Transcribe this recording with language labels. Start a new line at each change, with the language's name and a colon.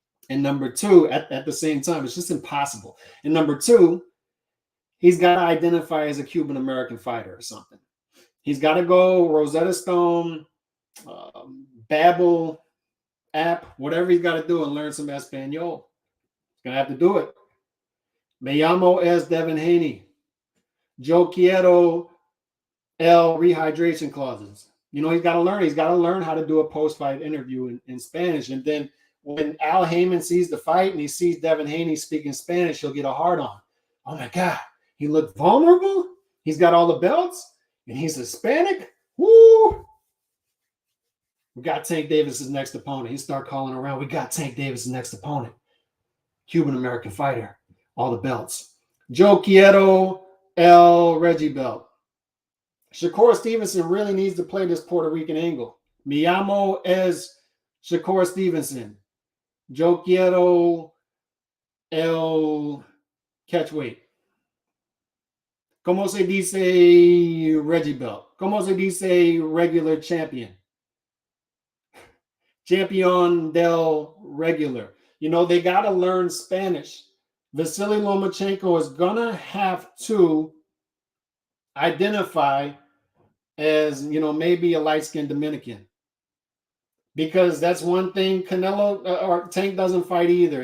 English: And number two, at the same time, it's just impossible. And number two, he's got to identify as a Cuban-American fighter or something. He's got to go Rosetta Stone, Babbel app, whatever he's got to do and learn some Espanol. He's going to have to do it.
Spanish: Me llamo es Devin Haney. Yo quiero el
English: rehydration clauses. You know, he's got to learn. He's got to learn how to do a post-fight interview in Spanish. And then when Al Heyman sees the fight and he sees Devin Haney speaking Spanish, he'll get a hard-on. Oh, my God. He looked vulnerable. He's got all the belts, and he's Hispanic. Woo! We got Tank Davis's next opponent. He start calling around. We got Tank Davis's next opponent. Cuban-American fighter. All the belts.
Spanish: Yo quiero el
English: Reggie belt. Shakur Stevenson really needs to play this Puerto Rican angle.
Spanish: Me llamo es Shakur Stevenson. Yo quiero el
English: catch weight.
Spanish: ¿Cómo se dice
English: Reggie belt?
Spanish: ¿Cómo se dice
English: regular champion?
Spanish: Champion del regular.
English: You know, they got to learn Spanish. Vasily Lomachenko is going to have to identify as, you know, maybe a light-skinned Dominican. Because that's one thing Canelo or Tank doesn't fight either.